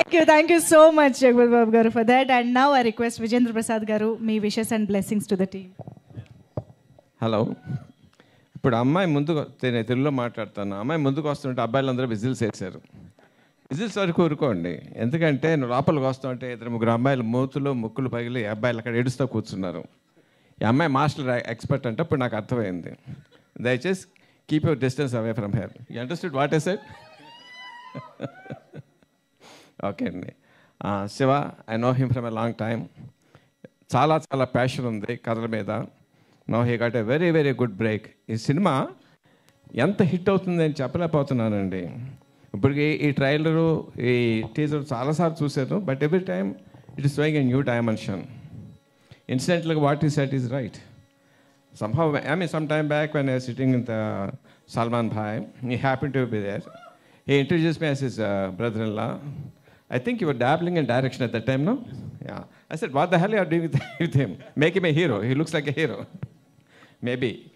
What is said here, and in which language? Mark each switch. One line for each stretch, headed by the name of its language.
English: Thank you so much, Jagpati Babu garu, for that. And now I request Vijendra Prasad garu, me wishes and blessings to the team.
Telugu: Hello, ఇప్పుడు అమ్మాయి ముందుకు నేను తెలుగులో మాట్లాడతాను. అమ్మాయి ముందుకు వస్తుంటే అబ్బాయిలందరూ విజిల్స్ వేశారు. విజిల్స్ వరకు ఊరుకోండి, ఎందుకంటే నువ్వు లోపలికి వస్తుంటే 2-3 అమ్మాయిలు మూతులు ముక్కులు పగిలి అబ్బాయిలు అక్కడ ఏడుస్తూ కూర్చున్నారు. ఈ అమ్మాయి మాస్టర్ ఎక్స్పర్ట్ అంటే ఇప్పుడు నాకు అర్థమైంది. దయచేసి
English: Keep your distance away from her. You understood what I said?
Telugu: Okay అండి. Shiva,
English: I know him from a long time.
Telugu: చాలా చాలా ప్యాషన్ ఉంది కథల మీద.
English: No he got a very very good break.
Telugu: ఈ సినిమా ఎంత హిట్ అవుతుంది అని చెప్పలేకపోతున్నానండి. ఇప్పటికి ఈ ట్రైలరు, ఈ టీజర్ చాలాసార్లు చూశాను,
English: But every time it is showing a new dimension. Incidentally, what he said is right. Somehow, I mean, some time back when I was sitting in the Salman Bhai, he happened to be there. He introduced me as his brother-in-law. I think you were dabbling in direction at that time, no? Yeah. I said, what the hell are you doing with him? Make him a hero. He looks like a hero. Maybe.